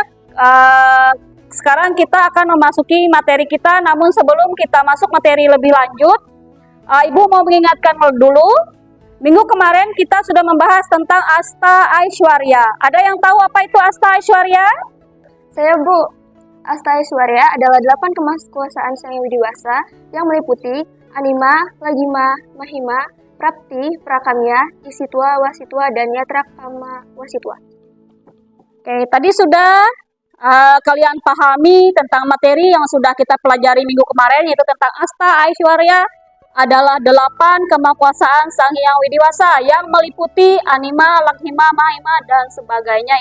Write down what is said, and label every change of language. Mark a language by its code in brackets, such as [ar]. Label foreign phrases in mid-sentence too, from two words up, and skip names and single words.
[id] Sekarang kita akan memasuki materi kita, namun sebelum kita masuk materi lebih lanjut, Ibu mau mengingatkan dulu, minggu kemarin kita sudah membahas tentang Asta Aishwarya. Ada yang tahu apa itu Asta Aishwarya? Saya, Bu. Asta Aishwarya adalah 8 kemahakuasaan Sang Hyang Widiwasa yang meliputi Anima, Lagima, Mahima, Prapti, Prakamya, Isitwa, Wasitwa, dan Yatra Kama Wasitwa. Oke, tadi sudah kalian pahami tentang materi yang sudah kita pelajari minggu kemarin, yaitu tentang Asta Aishwarya adalah 8 kemahakuasaan Sang Hyang Widiwasa yang meliputi Anima, Lakhima, Mahima, dan sebagainya.